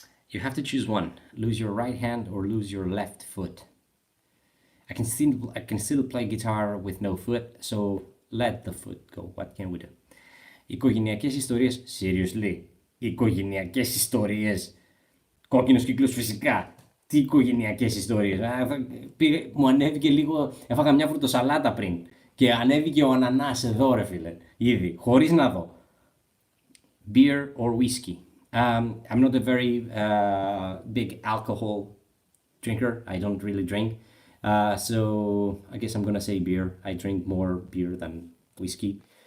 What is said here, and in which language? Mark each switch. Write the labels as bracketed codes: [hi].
[en] You have to choose one. Lose your right hand or lose your left foot. I can still play guitar with no foot, so let the foot go. What can we do? [el] Οικογενειακές ιστορίες. Seriously. Οικογενειακές ιστορίες. Κόκκινος κύκλος φυσικά. Τι οικογενειακές ιστορίες. Μου ανέβηκε λίγο. Έφαγα μια φρουτοσαλάτα πριν. Και ανέβηκε ο ανανάς εδώ, ρε φίλε. Ήδη. Χωρίς να δω. [en] Beer or whiskey? I'm not a very big alcohol drinker. I don't really drink. So I guess I'm gonna say beer. I drink more beer than whiskey.